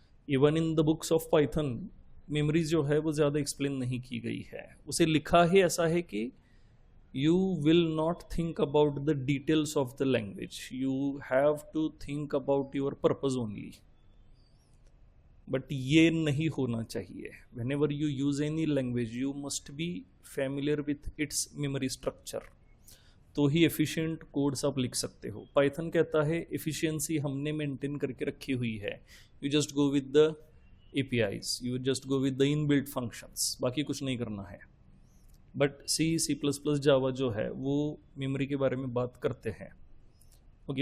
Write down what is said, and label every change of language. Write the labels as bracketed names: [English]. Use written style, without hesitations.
[English] even in the books of Python memory [Hindi] जो है वो ज़्यादा एक्सप्लेन नहीं की गई है। उसे लिखा ही ऐसा है कि [English] You will not think about the details of the language, you have to think about your purpose only. [Hindi] But ये नहीं होना चाहिए। [English] whenever you use any language you must be familiar with its memory structure, [Hindi] तो ही efficient codes आप लिख सकते हो। Python कहता है एफिशिएंसी हमने मेंटेन करके रखी हुई है, [English] you just go with the APIs, you just go with the inbuilt functions, [Hindi] बाकी कुछ नहीं करना है। बट C++ जावा जो है वो मेमोरी के बारे में बात करते हैं, ओके।